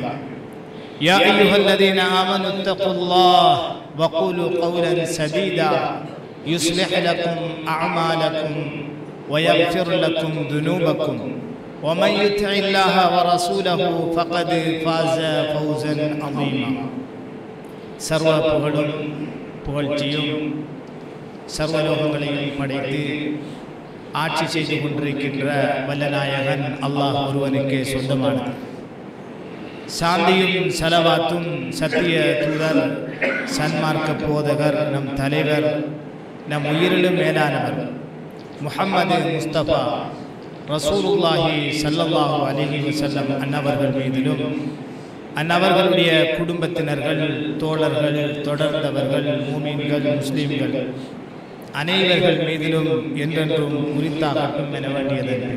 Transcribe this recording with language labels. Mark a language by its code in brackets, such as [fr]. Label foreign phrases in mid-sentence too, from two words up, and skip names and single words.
[ar] يا أيها الذين آمنوا اتقوا الله وقولوا قولا سديدا يصلح لكم أعمالكم ويغفر لكم ذنوبكم ومن يطع الله ورسوله فقد فاز فوزا عظيما. [ta] சர்வ புகழும் புகழ்ச்சியும் சர்வலோகங்களையும் படைத்து ஆட்சி செய்து கொண்டிருக்கின்ற வல்லநாயகன் அல்லாஹ் ஒருவனுக்கே சொந்தமானது. சாந்தியும் சலவாத்தும் சத்திய தூதர் சன்மார்க்க போதகர் நம் தலைவர் நம் உயிரிலும் மேலானவர் முஹம்மது முஸ்தபா [ar] رسول الله صلى الله عليه وسلم [ta] அன்னவர்கள் மீதிலும் அன்னவர்களுடைய குடும்பத்தினர்கள் தோழர்கள் தொடர்ந்தவர்கள் மூமின்கள் முஸ்லிம்கள் அனைவர்கள் மீதிலும் என்றென்றும் உரித்தாகட்டும் என வேண்டியது.